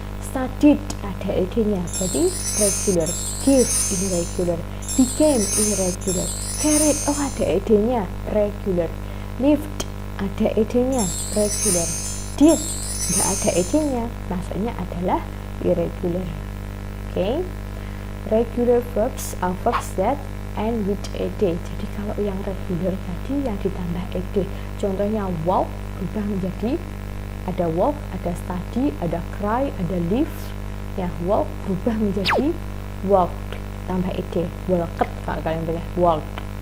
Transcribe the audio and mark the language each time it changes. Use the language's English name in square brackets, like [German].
[Indonesian] Studied, ada ed-nya, berarti regular. Give, irregular. Became, irregular. Carried, oh ada ed-nya, regular. Lived, ada ed-nya, regular. Did, nggak ada ed-nya, maksudnya adalah irregular. Okay? [English] Regular verbs are verbs that end with ed. [Indonesian] Jadi kalau yang regular tadi yang ditambah ed, contohnya walk berubah menjadi ada walk, ada study, ada cry, ada live. Ya, walk berubah menjadi walked tambah ed, walked kalau kalian boleh, walked.